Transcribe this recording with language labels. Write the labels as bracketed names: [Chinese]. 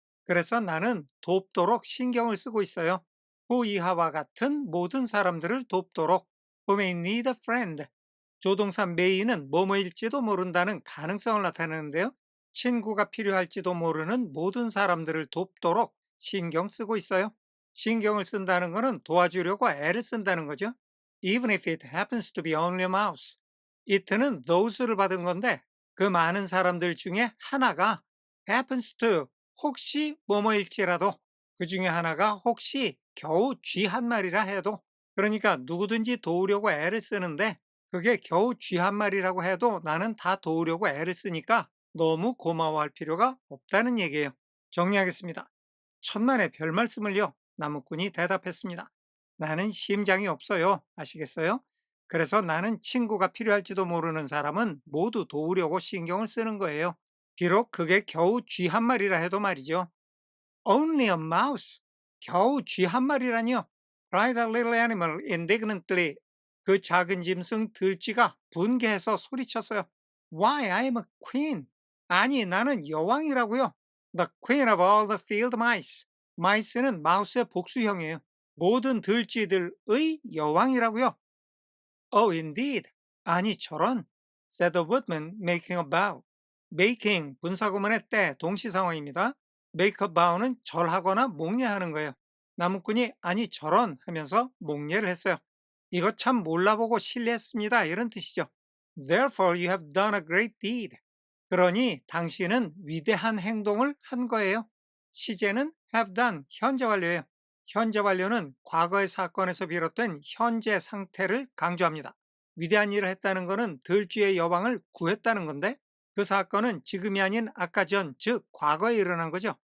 [Korean] 그래서 나는 돕도록 신경을 쓰고 있어요. 후 이하와 같은 모든 사람들을 돕도록 [English] who may need a friend. [Korean] 조동사 may는 뭐뭐일지도 모른다는 가능성을 나타내는데요. 친구가 필요할지도 모르는 모든 사람들을 돕도록 신경 쓰고 있어요. 신경을 쓴다는 것은 도와주려고 애를 쓴다는 거죠. [English] Even if it happens to be only a mouse. [Korean] it는 those를 받은 건데 그 많은 사람들 중에 하나가 [English] happens to, [Korean] 혹시 뭐뭐일지라도 그 중에 하나가 혹시 겨우 쥐 한 마리라 해도 그러니까 누구든지 도우려고 애를 쓰는데 그게 겨우 쥐 한 마리라고 해도 나는 다 도우려고 애를 쓰니까 너무 고마워할 필요가 없다는 얘기예요. 정리하겠습니다. 천만의 별 말씀을요. 나무꾼이 대답했습니다. 나는 심장이 없어요. 아시겠어요? 그래서 나는 친구가 필요할지도 모르는 사람은 모두 도우려고 신경을 쓰는 거예요. 비록 그게 겨우 쥐 한 마리라 해도 말이죠. [English] Only a mouse. [Korean] 겨우 쥐 한 마리라니요. [English] cried the little animal indignantly. [Korean] 그 작은 짐승 들쥐가 분개해서 소리쳤어요. [English] Why, I'm a queen. [Korean] 아니, 나는 여왕이라고요. [English] The queen of all the field mice. [Korean] mice는 마우스의 복수형이에요. 모든 들쥐들의 여왕이라고요. [English] Oh, indeed. [Korean] 아니, 저런. [English] said the woodman, making a bow. [Korean] making, 분사구문의 때, 동시상황입니다. [English] make a bow [Korean] 는 절하거나 목례하는 거예요. 나무꾼이 아니, 저런 하면서 목례를 했어요. 이거 참 몰라보고 실례했습니다. 이런 뜻이죠. [English] Therefore, you have done a great deed. [Korean] 그러니 당신은 위대한 행동을 한 거예요. 시제는 [English] have done, [Korean] 현재 완료예요. 현재 완료는 과거의 사건에서 비롯된 현재 상태를 강조합니다. 위대한 일을 했다는 것은 들쥐의 여왕을 구했다는 건데 그 사건은 지금이 아닌 아까 전, 즉 과거에 일어난 거죠.